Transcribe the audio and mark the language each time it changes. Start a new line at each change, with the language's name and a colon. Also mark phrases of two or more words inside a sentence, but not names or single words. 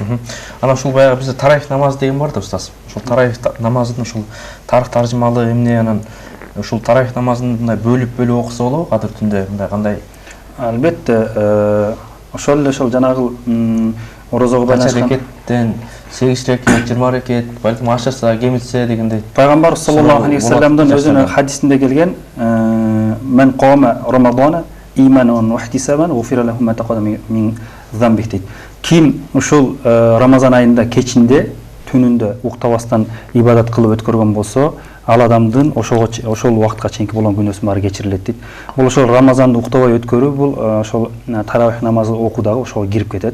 Kyrgyz: Анан ушул баягы бизде тарайх намаз деген бар да, устаз. Ушул тарайх намазын ушул тарых таржымалы эмне, анан ушул тарайх намазын мындай бөлүп окуса болобу кадыр түндө, мындай кандай? Албетте, ошол эле ошол жанагы орозого байланышкан рекеттен 8 рекет, 20 рекет, балким ашырса, кемитсе дегендей.
Arabic: Пайгамбар صلى الله عليه
Kyrgyz: вассаламдын өзүнүн хадисинде келген,
Arabic: "من قام رمضان إيمانا واحتسابا غفر له ما تقدم من ذنبه" дейт.
Kyrgyz: Ким ушул Рамазан айында кечинде, түнүндө уктабастан ибадат кылып өткөргөн болсо, ал адамдын ошол убакытка чейинки болгон күнөөсү баары кечирилет дейт. Бул ошол Рамазанды уктабай өткөрүү, бул ошол таравих намазы окуудагы ошого кирип кетет.